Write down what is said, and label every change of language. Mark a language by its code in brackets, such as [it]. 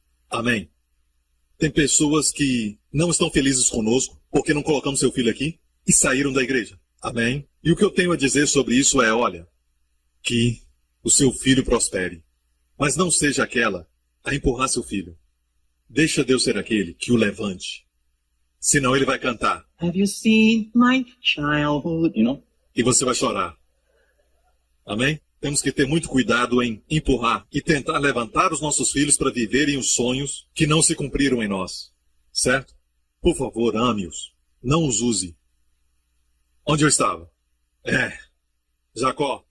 [pt] Amém. Tem pessoas que não estão felizes conosco porque não colocamos seu filho aqui e saíram da igreja. Amém. E o que eu tenho a dizer sobre isso é, olha, que o seu filho prospere. Mas não seja aquela a empurrar seu filho. Deixa Deus ser aquele que o levante. Senão ele vai cantar. [en] Have you seen my childhood? [pt] E você vai chorar. Amém? Temos que ter muito cuidado em empurrar e tentar levantar os nossos filhos para viverem os sonhos que não se cumpriram em nós. Certo? Por favor, ame-os. Não os use. Onde eu estava? Jacó.